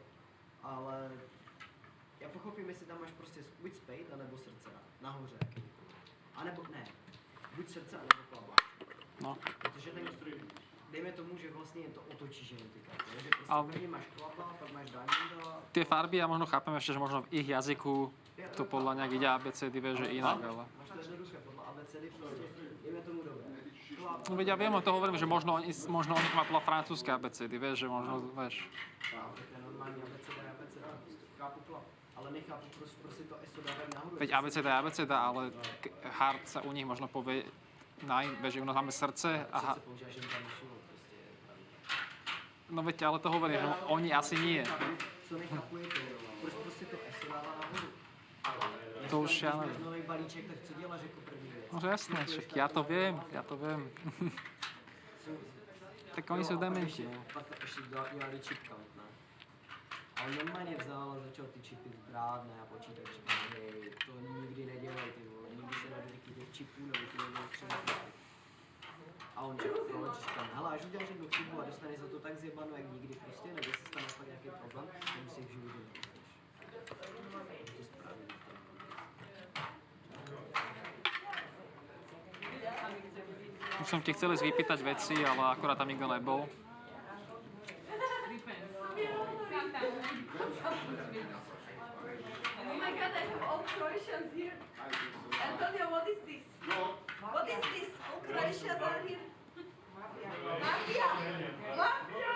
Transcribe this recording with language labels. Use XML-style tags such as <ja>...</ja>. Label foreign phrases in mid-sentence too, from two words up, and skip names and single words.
<cs>Ale já pochopím, jestli tam máš prostě buď spade, anebo srdce nahoře. A nebo ne, buď srdce, anebo klava. No. Protože ten, dejme tomu, že vlastně to otočíš jenom ty karty, že prostě první máš klapa, pak máš diamond.</cs> <sk>Tie farby ja možno chápem ešte, že možno v ich jazyku to podľa nejak ide ABCD, vieš, že inak, ale...</sk> <cs>Máš to jednoduché, podľa ABCD prostě, dejme tomu dobré.</cs> <sk>No veď ja viem, o to hovorím, že možno oni to má podľa francúzske ABCD, vieš, že možno, vieš... No,</sk> <cs>tak to je normální ABCD, chápu klap. A Ale nechápu, proč si to ESO dávají nahoru.</cs> <sk>Veď abeceda je abeceda, ale hard sa u nich možno povie nine, že u nás máme srdce a</sk> <cs>Srdce používáš jen tam myšlo, prostě je pravda.</cs> <sk>no veď, ale to hovorím, že oni asi nie.</sk> <cs>Co nechápu je to, proč prostě to ESO dává nahoru.</cs> <sk>To už ja neviem.</sk> <cs>Když máš nový balíček, tak co děláš jako první věc?</cs> <sk>No jasné, však ja to viem. Tak oni sú dementi.</sk> <cs>Pak ještě dělali</cs> <en>chip count,</en> <cs>ne? A on normálně vzal a začal ty čipy brát, ne, a počítat, říkal, hej, to nikdy nedělej, ty vole, nikdy se nedotýky těch čipů, nebo ty nedělej třeba prostě. A on říkal, proč? Říkám, hele, až uděláš jednu chybu a dostaneš za to tak zjebano, jak nikdy prostě, nebo si stane fakt nějaký problém, tak si v životě nepůjdeš. To správně.</cs> <sk>Už som ti chcel ísť vypýtať veci, ale akorát tam nikto nebol.</sk> <en>Oh my god, I have all Croatians here. Antonio, what is this? What is this? All Croatians are here. Mafia! Mafia!</en>